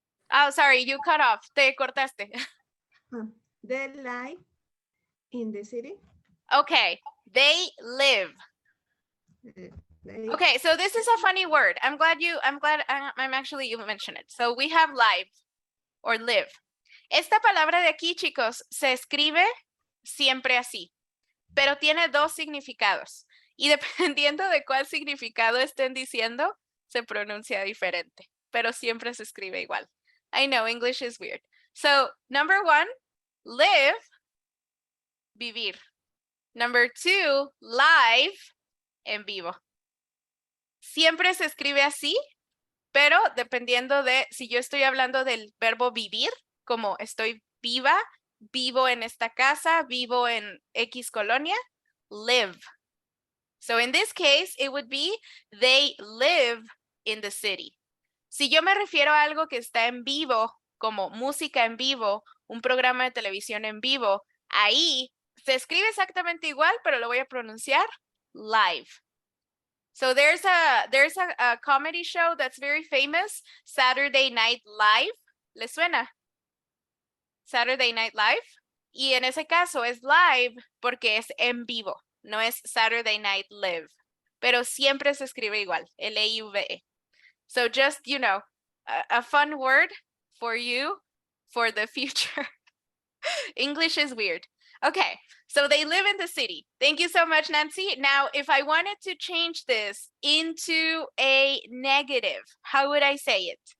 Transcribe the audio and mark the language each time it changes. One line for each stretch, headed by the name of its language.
English: Oh, sorry, you cut off.
Spanish: Te cortaste.
English: They like in the city. Okay, they live. They, Okay, so this is a funny word. I'm glad I'm actually you mentioned it. So we have live or live.
Spanish: Esta palabra de aquí, chicos, se escribe siempre así, pero tiene dos significados. Y dependiendo de cuál significado estén diciendo, se pronuncia diferente, pero siempre se escribe igual.
English: I know, English is weird. So, number 1, live, vivir. Number 2, live, en vivo.
Spanish: Siempre se escribe así, pero dependiendo de si yo estoy hablando del verbo vivir, como estoy viva, vivo en esta casa, vivo en X colonia, live.
English: So in this case, it would be they live in the city.
Spanish: Si yo me refiero a algo que está en vivo, como música en vivo, un programa de televisión en vivo, ahí se escribe exactamente igual, pero lo voy a pronunciar live.
English: So there's a comedy show that's very famous, Saturday Night Live.
Spanish: ¿Le suena? Saturday Night Live. Y en ese caso es live porque es en vivo, no es Saturday Night Live. Pero siempre se escribe igual, L-I-V-E.
English: So just, you know, a fun word for you for the future. English is weird. Okay, so they live in the city. Thank you so much, Nancy. Now, if I wanted to change this into a negative, how would I say it?